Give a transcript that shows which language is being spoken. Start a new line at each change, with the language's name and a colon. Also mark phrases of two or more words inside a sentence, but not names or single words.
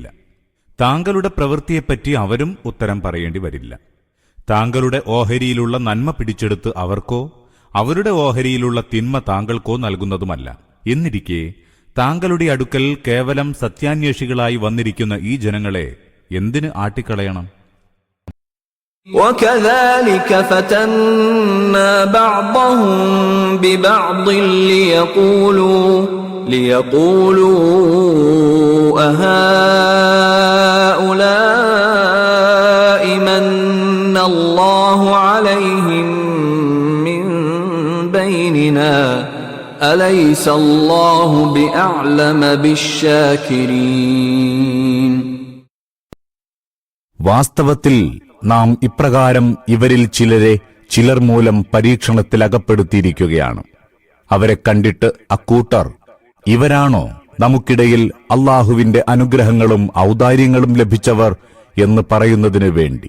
Malayalam: താങ്കളുടെ പ്രവൃത്തിയെപ്പറ്റി അവരും ഉത്തരം പറയേണ്ടി വരില്ല. താങ്കളുടെ ഓഹരിയിലുള്ള നന്മ പിടിച്ചെടുത്ത് അവർക്കോ അവരുടെ ഓഹരിയിലുള്ള തിന്മ താങ്കൾക്കോ നൽകുന്നതുമല്ല. എന്നിരിക്കെ താങ്കളുടെ അടുക്കൽ കേവലം സത്യാന്വേഷികളായി വന്നിരിക്കുന്ന ഈ ജനങ്ങളെ എന്തിന് ആട്ടിക്കളയണം?
Arabic: وَكَذَلِكَ فَتَنَّا بَعْضَهُم بِبَعْضٍ لِيَقُولُوا أَهَٰؤُلَاءِ مَنَّ اللَّهُ عَلَيْهِم مِّن بَيْنِنَا أَلَيْسَ اللَّهُ بِأَعْلَمَ بِالشَّاكِرِينَ.
Malayalam: വാസ്തവത്തിൽ നാം ഇപ്രകാരം ഇവരിൽ ചിലർ മൂലം പരീക്ഷണത്തിൽ അകപ്പെടുത്തിയിരിക്കുകയാണ്. അവരെ കണ്ടിട്ട് അക്കൂട്ടർ ഇവരാണോ നമുക്കിടയിൽ അള്ളാഹുവിന്റെ അനുഗ്രഹങ്ങളും ഔദാര്യങ്ങളും ലഭിച്ചവർ എന്ന് പറയുന്നതിനു വേണ്ടി?